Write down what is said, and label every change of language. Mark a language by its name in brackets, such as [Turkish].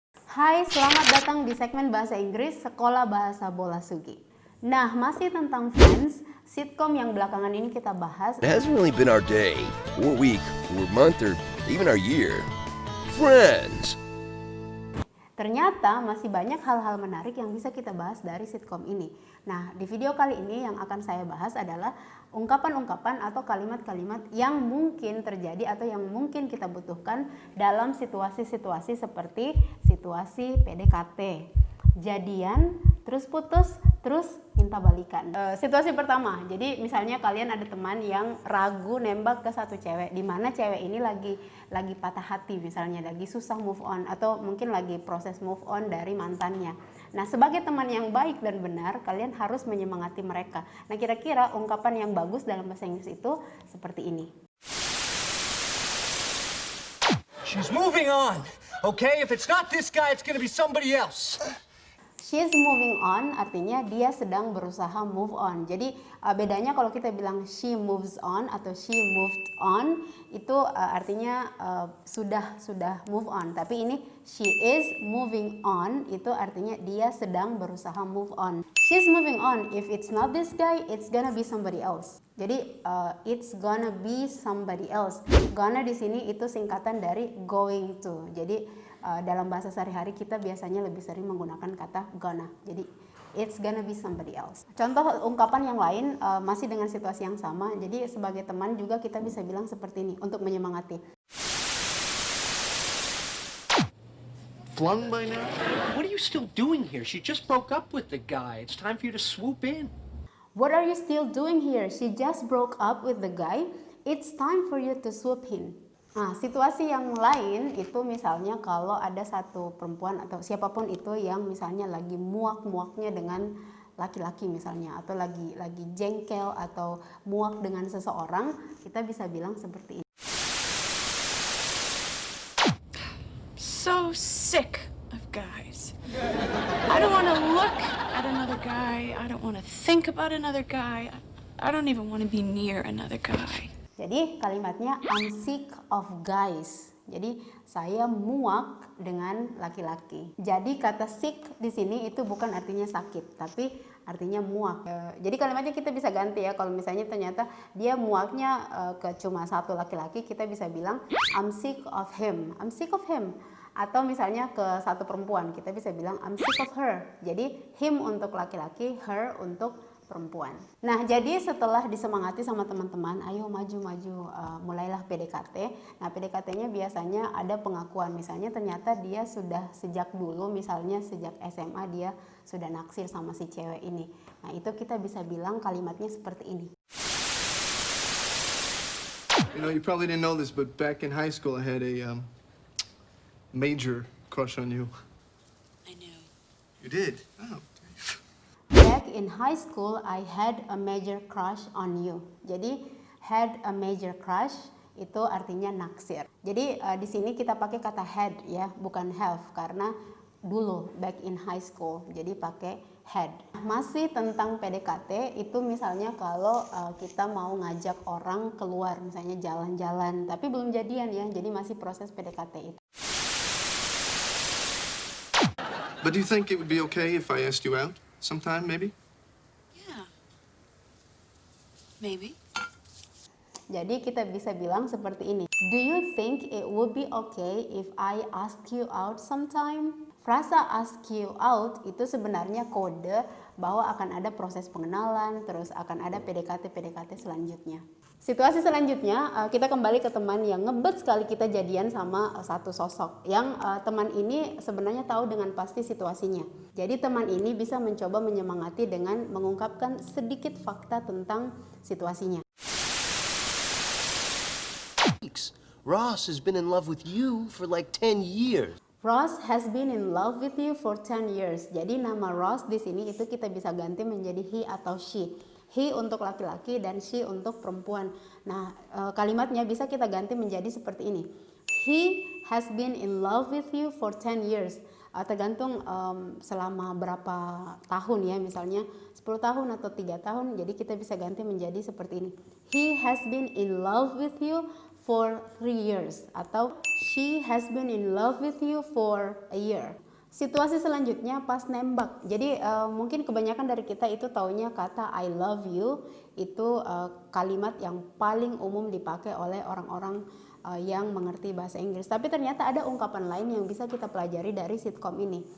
[Indonesian] Hai, selamat datang di segmen Bahasa Inggris Sekolah Bahasa Bola Sugi. Nah, masih tentang Friends, sitkom yang belakangan ini kita bahas. [English] It hasn't really been our day, or week, or month, or even our year. Friends! [Indonesian] Ternyata masih banyak hal-hal menarik yang bisa kita bahas dari sitkom ini. Nah, di video kali ini yang akan saya bahas adalah ungkapan-ungkapan atau kalimat-kalimat yang mungkin terjadi atau yang mungkin kita butuhkan dalam situasi-situasi seperti situasi PDKT, jadian, terus putus, terus minta balikan. Situasi pertama, jadi misalnya kalian ada teman yang ragu nembak ke satu cewek, di mana cewek ini lagi patah hati, misalnya lagi susah move on atau mungkin lagi proses move on dari mantannya. Nah, sebagai teman yang baik dan benar, kalian harus menyemangati mereka. Nah, kira-kira ungkapan yang bagus dalam bahasa Inggris itu seperti ini. [English] She's moving on, okay? If it's not this guy, it's gonna be somebody else. She's moving on [Indonesian] artinya dia sedang berusaha move on. Jadi bedanya kalau kita bilang [English] she moves on [Indonesian] atau [English] she moved on [Indonesian] itu artinya sudah move on. Tapi ini [English] she is moving on [Indonesian] itu artinya dia sedang berusaha move on. [English] She's moving on. If it's not this guy, it's gonna be somebody else. [Indonesian] Jadi [English] it's gonna be somebody else. [Indonesian] Gonna di sini itu singkatan dari [English] going to. [Indonesian] Jadi dalam bahasa sehari-hari kita biasanya lebih sering menggunakan kata gonna. Jadi [English] it's gonna be somebody else. [Indonesian] Contoh ungkapan yang lain masih dengan situasi yang sama. Jadi sebagai teman juga kita bisa bilang seperti ini untuk menyemangati. [English] Flung by now? What are you still doing here? She just broke up with the guy. It's time for you to swoop in. What are you still doing here? She just broke up with the guy. It's time for you to swoop in. [Indonesian] Nah, situasi yang lain itu misalnya kalau ada satu perempuan atau siapapun itu yang misalnya lagi muak-muaknya dengan laki-laki misalnya, atau lagi jengkel atau muak dengan seseorang, kita bisa bilang seperti ini. [English] So sick of guys. I don't want to look at another guy. I don't want to think about another guy. I don't even want to be near another guy. [Indonesian] Jadi kalimatnya [English] I'm sick of guys. [Indonesian] Jadi saya muak dengan laki-laki. Jadi kata sick di sini itu bukan artinya sakit, tapi artinya muak. Jadi kalimatnya kita bisa ganti ya. Kalau misalnya ternyata dia muaknya ke cuma satu laki-laki, kita bisa bilang [English] I'm sick of him. I'm sick of him. [Indonesian] Atau misalnya ke satu perempuan, kita bisa bilang [English] I'm sick of her. [Indonesian] Jadi him untuk laki-laki, her untuk perempuan. Nah, jadi setelah disemangati sama teman-teman, ayo maju-maju, mulailah PDKT. Nah, PDKT-nya biasanya ada pengakuan. Misalnya ternyata dia sudah sejak dulu, misalnya sejak SMA dia sudah naksir sama si cewek ini. Nah, itu kita bisa bilang kalimatnya seperti ini. [English] You know, you probably didn't know this, but back in high school I had a major crush on you. I know. You did? Oh. Back in high school, I had a major crush on you. [Indonesian] Jadi [English] had a major crush [Indonesian] itu artinya naksir. Jadi di sini kita pakai kata had ya, bukan have karena dulu [English] back in high school. [Indonesian] Jadi pakai had. Masih tentang PDKT itu misalnya kalau kita mau ngajak orang keluar, misalnya jalan-jalan, tapi belum jadian ya. Jadi masih proses PDKT itu. [English] But do you think it would be okay if I asked you out sometime, maybe? Yeah. Maybe. [Indonesian] Jadi kita bisa bilang seperti ini. [English] Do you think it would be okay if I ask you out sometime? [Indonesian] Frasa [English] ask you out [Indonesian] itu sebenarnya kode bahwa akan ada proses pengenalan, terus akan ada PDKT selanjutnya. Situasi selanjutnya, kita kembali ke teman yang ngebet sekali kita jadian sama satu sosok. Yang teman ini sebenarnya tahu dengan pasti situasinya. Jadi teman ini bisa mencoba menyemangati dengan mengungkapkan sedikit fakta tentang situasinya. [English] Ross has been in love with you for like 10 years. Ross has been in love with you for 10 years. [Indonesian] Jadi nama Ross di sini itu kita bisa ganti menjadi he atau she. He untuk laki-laki dan she untuk perempuan. Nah, kalimatnya bisa kita ganti menjadi seperti ini. [English] He has been in love with you for 10 years. [Indonesian] Tergantung selama berapa tahun ya, misalnya 10 tahun atau 3 tahun. Jadi kita bisa ganti menjadi seperti ini. [English] He has been in love with you for 3 years. [Indonesian] Atau [English] she has been in love with you for a year. [Indonesian] Situasi selanjutnya pas nembak. Jadi mungkin kebanyakan dari kita itu taunya kata [English] I love you [Indonesian] itu kalimat yang paling umum dipakai oleh orang-orang yang mengerti bahasa Inggris. Tapi ternyata ada ungkapan lain yang bisa kita pelajari dari sitkom ini.